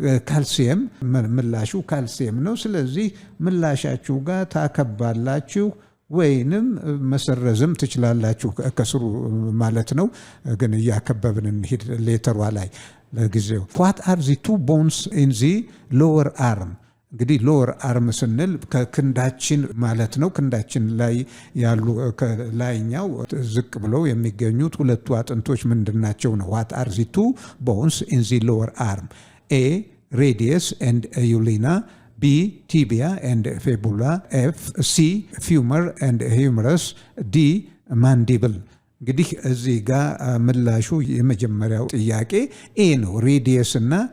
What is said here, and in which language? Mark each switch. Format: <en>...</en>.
<am>ካልሲየም ምላሹ ካልሲየም ነው። ስለዚህ ምላሻችሁ ጋር ታከባላችሁ ወይንም መሰረዝም ትችላላችሁ ከስሩ ማለት ነው። ግን እያከበብን እንሂድ ሌተሯ ላይ ለጊዜው።</am> <en>what are the two bones in the lower arm?</en> <am>እንግዲህ ሎወር አርም ስንል ከክንዳችን ማለት ነው። ክንዳችን ላይ ያሉ ከላይኛው ዝቅ ብለው የሚገኙት ሁለቱ አጥንቶች ምንድናቸው ነው?</am> <en>what are the two bones in the lower arm? A radius and ulna, B tibia and fibula, F C femur and humerus, D mandible።</en> <am>እንግዲህ እዚህ ጋር ምላሹ የመጀመሪያው ጥያቄ ኤ ነው። ሬዲየስ እና</am>